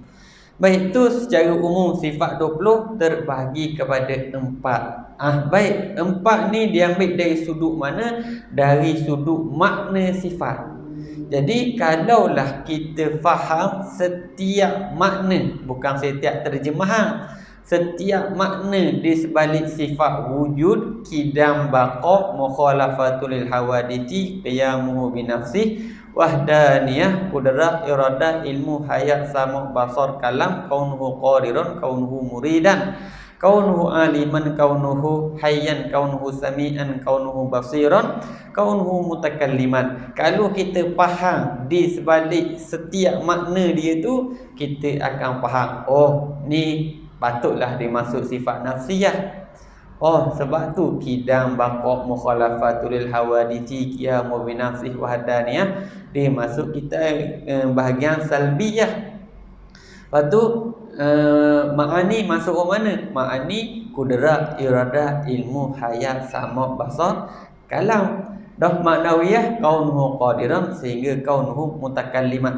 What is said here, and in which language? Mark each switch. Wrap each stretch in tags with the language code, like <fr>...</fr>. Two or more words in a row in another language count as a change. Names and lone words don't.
<ms>Baik, itu secara umum sifat 20 terbahagi kepada 4. Baik, 4 ni diambil dari sudut mana? Dari sudut makna sifat. Jadi kalaulah kita faham setiap makna, bukan setiap terjemahan, setiap makna di sebalik sifat wujud, qidam, baqa, mukhalafatul lil hawaditi, qiyamuhu bi nafsih, wahdaniyah, qudrah, iradah, ilmu, hayat, sama, basar, kalam, kaunuhu qadiran, kaunuhu muridan, kaunuhu aliman, kaunuhu hayyan, kaunuhu sami'an, kaunuhu basiran, kaunuhu mutakalliman. Kalau kita faham di sebalik setiap makna dia tu, kita akan faham, oh ni patutlah dimasuk sifat nafsiyah. Oh, sebab tu qidam, baqa, mukhalafatul lil hawaditi, qiyamu bi nafsih, wahdaniyah dimasuk kita bahagian salbiyah. Lepas tu ma'ani masuk ke mana? Ma'ani qudrah, iradah, ilmu, hayat, sama, basar, kalam. Dah maknawiyah kaunuhu qadiran sehingga kaunuhu mutakalliman.</ms>